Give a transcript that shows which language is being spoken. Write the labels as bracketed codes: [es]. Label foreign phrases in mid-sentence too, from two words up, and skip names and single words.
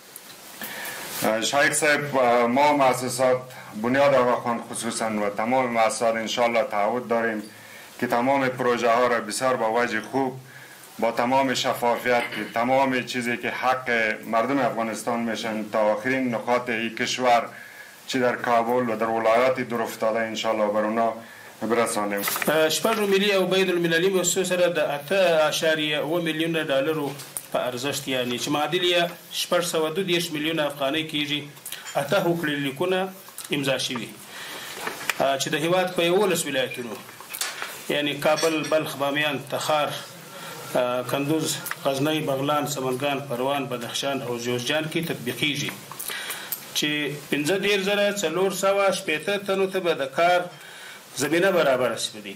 [fa] شایخ صاحب ما مؤسسات بنیاد آقاخوان خصوصا و تمام مؤسسات انشاءالله تعهد داریم که تمام پروژه ها را بسیار با وجه خوب با تمام شفافیت که تمام چیزی که حق مردم افغانستان میشن تا آخرین نقاط این کشور چی در کابل و در ولایات دور افتاده انشاءالله بر اونا برسانیم. [ps] شپږو ملي او بین المللي مؤسسو سره د 8.7 میلیونه ډالرو په ارزښت یعنی چې معادل یې 612 میلیونه افغانۍ کیږي 8 هوکړې لیکونه امضا شوي چې د هیواد په 11 ولایتونو یعنی کابل، بلخ، بامیان، تخار، کندوز، غزنی، بغلان، سمنګان، پروان، بدخشان او جوزجان کې تطبیقیږي چې 15,480 تنو ته به د کار زمینه برابر شي.